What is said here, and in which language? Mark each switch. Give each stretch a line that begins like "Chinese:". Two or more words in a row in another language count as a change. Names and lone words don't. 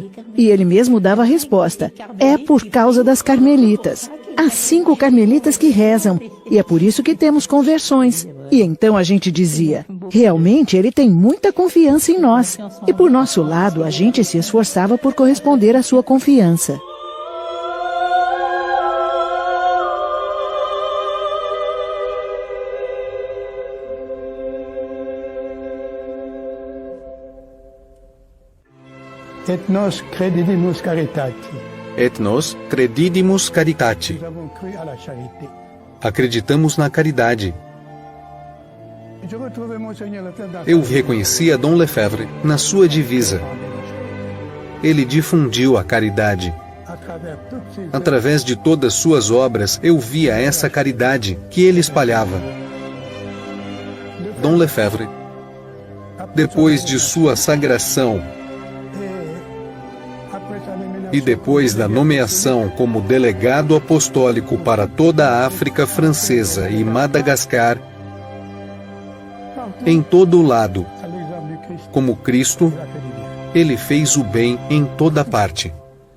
Portuguese: E ele mesmo dava a resposta, é por causa das carmelitas. Há 5 carmelitas que rezam, e é por isso que temos conversões. E então a gente dizia, realmente ele tem muita confiança em nós. E por nosso lado, a gente se esforçava por corresponder à sua confiança.
Latin: Et nos credidimus caritate. Et nos credidimus caritate.
French: Nous avons cru à la charité.
Portuguese: Acreditamos na caridade.
French: Je retrouvais Monseigneur Lefebvre dans
Portuguese: Eu reconhecia Dom Lefebvre na sua divisa. Ele difundiu a caridade.
French: à travers toutes ces
Portuguese: Através de todas suas obras, eu via essa caridade que ele espalhava. Dom Lefebvre, depois de sua sagração
French: après sa nomination,
Portuguese: e depois da nomeação como delegado apostólico para toda a África Francesa e Madagascar, em todo o lado,
French: à l'exemple du Christ,
Portuguese: como Cristo,
French: il a fait du bien.
Portuguese: ele fez o bem em toda parte.